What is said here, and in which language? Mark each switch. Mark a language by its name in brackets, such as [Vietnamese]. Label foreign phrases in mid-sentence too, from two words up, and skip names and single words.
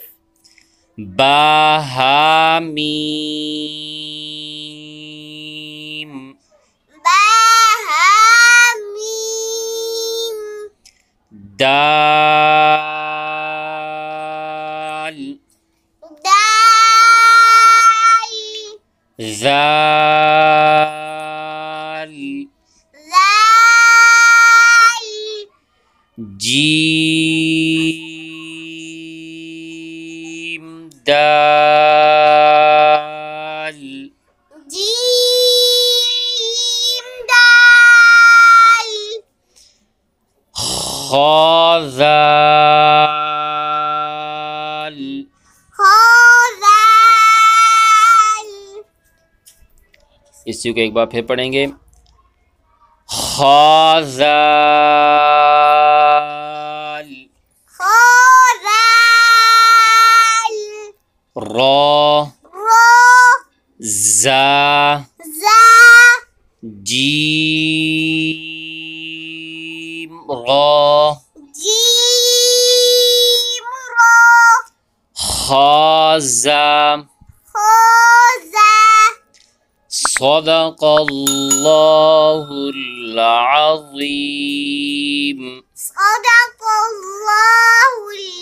[Arabic] با حا ميم باها ميم दाल दाल zaal zal جيم دال جيم دال khazal khozal [Hindi] इसी को एक बार फिर पढ़ेंगे khazal [Arabic] khozal ra ro za za جيم را جيم رو khaza khoza صدق الله العظيم sadaqallahul